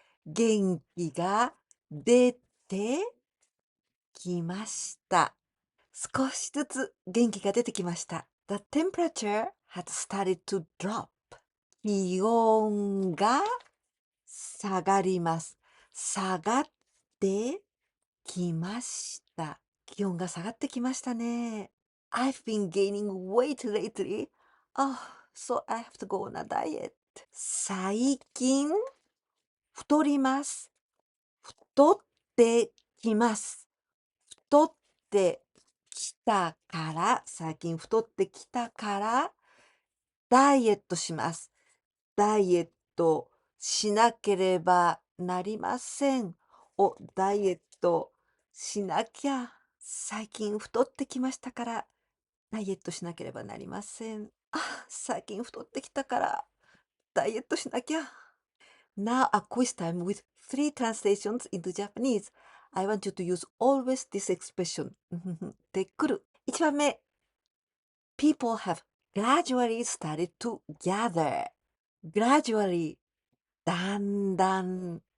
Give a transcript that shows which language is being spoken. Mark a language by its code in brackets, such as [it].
[ja] 元気が出てきました。少しずつ元気が出てきました。 [en] The temperature had started to drop. [ja] 気温が下がります。下がってきました。気温が下がってきましたね。 [en] I've been gaining weight lately. Oh, so I have to go on a diet. [ja] 最近太ります。太ってきます。太ってきたから、最近太ってきたから、ダイエットします。ダイエットしなければなりません。ダイエットしなきゃ。最近太ってきましたから、ダイエットしなければなりません。最近太ってきたから、ダイエットしなきゃ。 [en] Now a quiz time with 3 translations into Japanese. I want you to use always this expression. [ja] てくる。1番目。 [en] People have gradually started to gather. Gradually. だんだん。